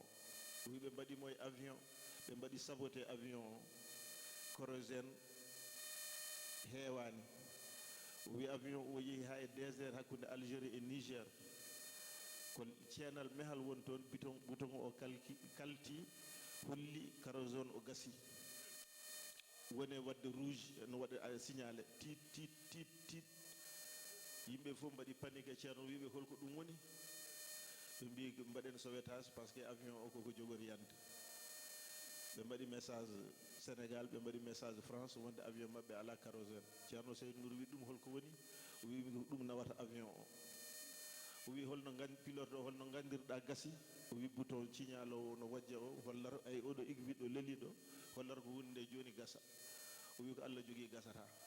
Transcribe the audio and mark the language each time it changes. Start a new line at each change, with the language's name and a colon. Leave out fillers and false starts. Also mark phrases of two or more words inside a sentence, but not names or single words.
Fula: wi ɓe mbaɗimo e avion ɓe mbaɗi
French: saboté avion
Fula: o kérosène heewani o wi avion o yeehi ha e désert hakkude Algérie e Niger ko ceenal mehal woni toon bouton o kalti holli kérosène o gasi woni wadde rouge no waɗa signalé tit yimɓe fof mbaɗi panique e ceerno wiɓe holko ɗum woni ɓe mbi mbaɗen
French: sauvetage par ce que avion
Fula: o koko jogori yande ɓe mbaɗi message Sénégal ɓe mbaɗi message France wonde avion maɓɓe ala kérosène ceerno Seydou Nour wi ɗum holko woni o wi ɗum nawata avion o wi holno pilote o holno gandirɗa gasi o wi bouton signalo no wajja o hollar ay oɗo aiguille ɗo leeliɗo hollar ko hunde nde joni gasa o wi ko Allah jogui gasata